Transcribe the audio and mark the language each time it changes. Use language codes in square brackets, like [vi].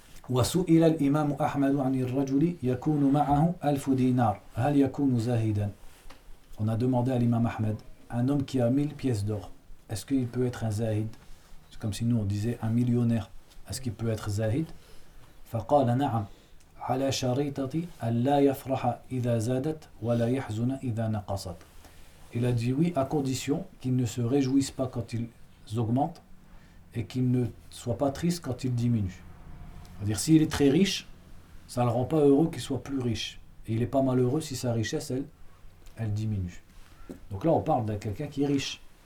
[ar] وسئل الإمام أحمد عن الرجل يكون معه ألف دينار هل يكون زاهدا؟ [fr] On a demandé à l'imam Ahmed, un homme qui a 1000 pièces d'or, est-ce qu'il peut être un zahid? C'est comme si nous on disait un millionnaire, est-ce qu'il peut être zahid? [ar] فقال نعم على شريطتي أن لا يفرح إذا زادت ولا يحزن إذا نقصت. [fr] Il a dit oui à condition qu'ils ne se réjouissent pas quand ils augmentent et qu'ils ne soient pas tristes quand ils diminuent. C'est-à-dire, s'il est très riche, ça ne le rend pas heureux qu'il soit plus riche. Et il n'est pas malheureux si sa richesse, elle diminue. Donc là, on parle d'un quelqu'un qui est riche.